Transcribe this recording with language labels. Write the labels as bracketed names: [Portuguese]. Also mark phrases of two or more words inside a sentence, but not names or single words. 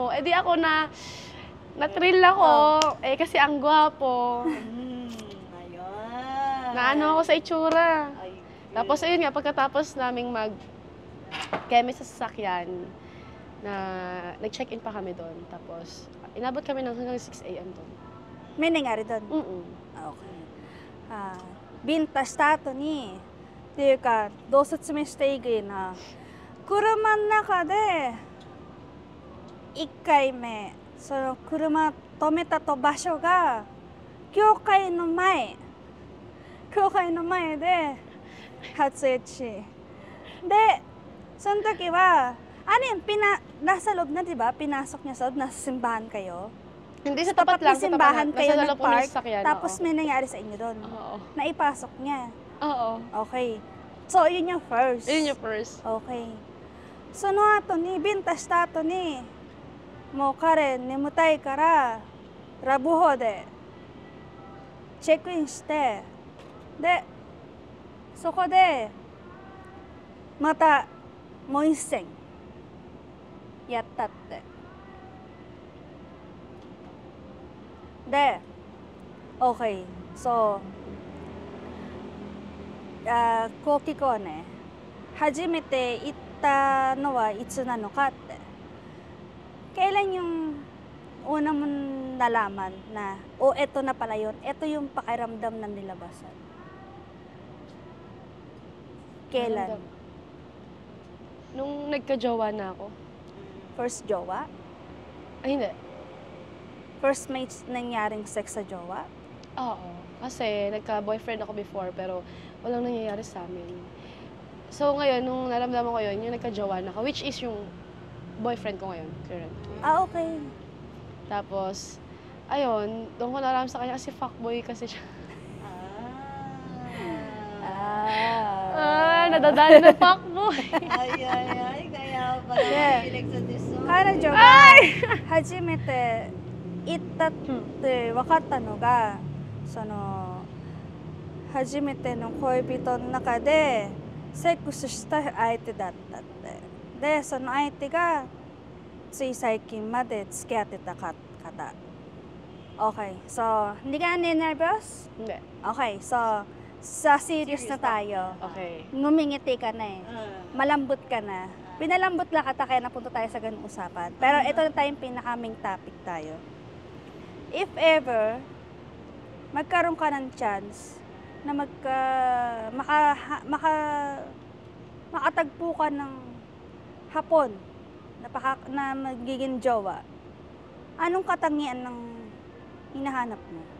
[Filipino] Eh di ako na-thrill ako. Eh kasi ang gwapo. Ayun. Naano ako sa itsura. Ay, Tapos ayun nga, pagkatapos naming mag-keme sa sasakyan, na nag-check-in pa kami doon. Tapos, inabot kami ng hanggang 6 a.m. doon. May nangyari doon? [Japanese] Okay. ビンタした後にっていうかどう説明していいかな車の中で1回目その車止めたと場所が教会の前で初エッチでその時は [Filipino] nasa loob na diba? Pinasok niya sa loob, nasa simbahan kayo? Hindi, sa tapat tapat lang. ng simbahan kayo nasa loob ng nag-park, sasakyan, tapos oo. may nangyari sa inyo doon. Oo. Naipasok niya. Oo. Okay. So, yun yung first. Yun yung first. Okay. [Japanese] その後に、ビンタした後に、もう彼眠たいから、ラブホでチェックインして、で、そこで、またもう一戦やったって。で、okay. So, こう聞こうね。初めて行ったのはいつなのかって。 [Filipino] Kailan yung una mong nalaman na, eto na pala yun, eto yung pakiramdam ng nilabasan? Kailan? Nung nagka-jowa na ako. First jowa? Ay, hindi. First may nangyaring sex sa jowa? Oo. Kasi nagka-boyfriend ako before, pero walang nangyayari sa amin. So ngayon, nung naramdaman ko yun, yung nagka-jowa na ako, [English] which is [Filipino] yung boyfriend ko ngayon, currently. Okay. Tapos, ayun, doon ko nalaman sa kanya kasi fuckboy kasi siya. Nadadali ng fuckboy. Ay, kaya pala mahilig sa diso. [Japanese] 彼女が初めて行ったって分かったのが、その初めての恋人の中でセックスした相手だったって。で、その相手がつい最近まで付き合ってた方。 [Filipino] Okay, so, hindi ka na nervous? Hindi. Okay, so, sa serious na tayo. Okay. Ngumingiti ka na eh. Malambot ka na. Pinalambot lang kita kaya napunta tayo sa ganung usapan. Pero ito na tayong pinaka-main topic tayo. [English] If ever, [Filipino] magkaroon ka ng chance na makatagpo ka ng hapon na magiging jowa, anong katangian ng hinahanap mo?